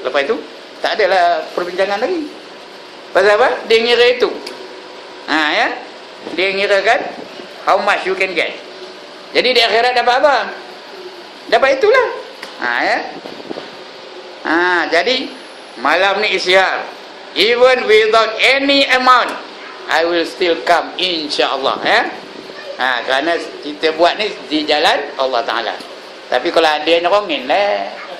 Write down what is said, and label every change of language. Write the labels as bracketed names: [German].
[Malay] Lepas itu, tak adalah perbincangan lagi. Pasal apa? Dia ngira itu. Ya. Dia ngira kan, [English] how much you can get. [Malay] Jadi di akhirat dapat apa? Dapat itulah. Ya. Jadi malam ni isyar. [English] Even without any amount, I will still come, insya-Allah, ya. [Malay] Kerana kita buat ni di jalan Allah Taala. Tapi kalau ada nyerongin lah.